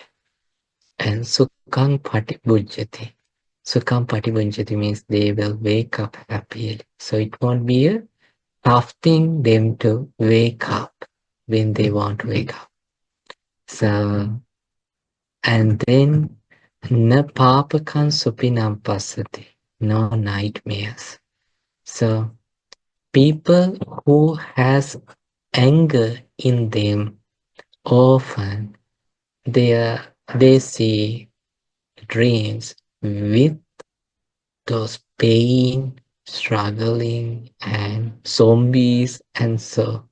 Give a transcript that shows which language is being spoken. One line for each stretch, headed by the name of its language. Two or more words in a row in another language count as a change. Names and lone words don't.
Pali: And Sukhang Patibhujyati. Sukhang Patibhujyati
English: means they will wake up happily. So it won't be a tough thing them to wake up when they want to wake up. So, and then
Pali: na papakam supinam pasati,
English: no nightmares. So people who has anger in them often they see dreams with those pain, struggling, and zombies, and so.